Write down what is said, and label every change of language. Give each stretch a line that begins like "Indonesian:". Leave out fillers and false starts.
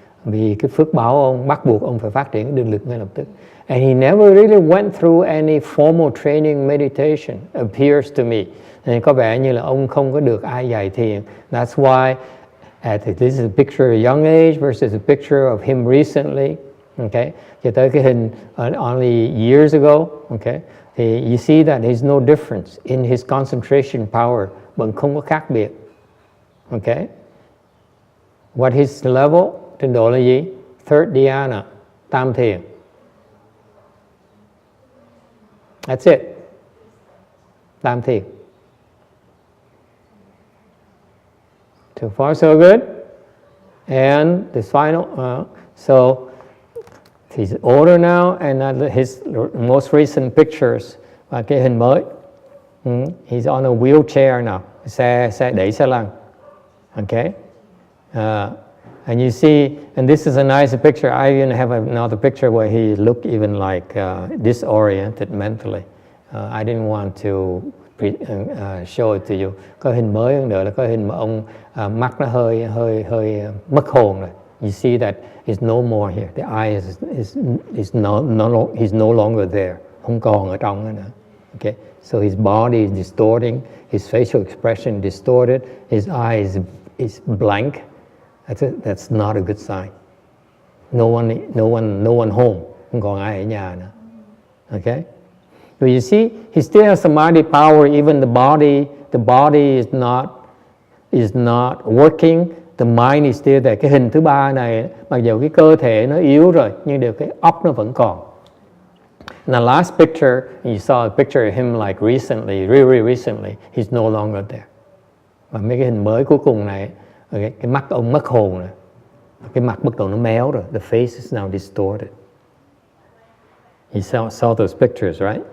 Vietnamese: Vì cái phước báo ông bắt buộc ông phải phát triển cái định lực ngay lập tức.
English: And he never really went through any formal training meditation, appears to me.
Vietnamese: Nên có vẻ như là ông không có được ai dạy thiền.
English: That's why this is a picture of a young age versus a picture of him recently. Okay?
Vietnamese: Cho tới cái hình
English: only years ago. Okay? Thì you see that there's no difference in his concentration power.
Vietnamese: Vẫn không có khác biệt. Okay?
English: What his level?
Vietnamese: Trình độ là gì?
English: Third dhyana, tam thiền. That's it. Tam thiền. So far so good. And the final, so he's older now, and his most recent pictures,
Vietnamese: và cái hình mới.
English: He's on a wheelchair now.
Vietnamese: Đẩy xe lăn.
English: Okay? And you see, and this is a nice picture. I even have another picture where he looked even like disoriented mentally. I didn't want to show it to you.
Vietnamese: Có hình mới hơn nữa là có hình mà ông mắt nó hơi mất hồn rồi.
English: You see that it's no more here. The eye he's no longer there.
Vietnamese: Không còn ở trong nữa.
English: Okay, so his body is distorting, his facial expression distorted, his eye is blank. That's not a good sign. No one home.
Vietnamese: Không còn ai ở nhà nữa.
English: Okay? But you see, he still has samadhi power. Even the body is not working. The mind is still there.
Vietnamese: Cái hình thứ ba này, mặc dù cái cơ thể nó yếu rồi, nhưng điều cái óc nó vẫn còn.
English: And the last picture, you saw a picture of him like recently, really recently. He's no longer there.
Vietnamese: Và mấy cái hình mới cuối cùng này, cái mắt ông mất hồn rồi. Cái mặt bắt đầu nó méo rồi.
English: The face is now distorted. You saw those pictures, right?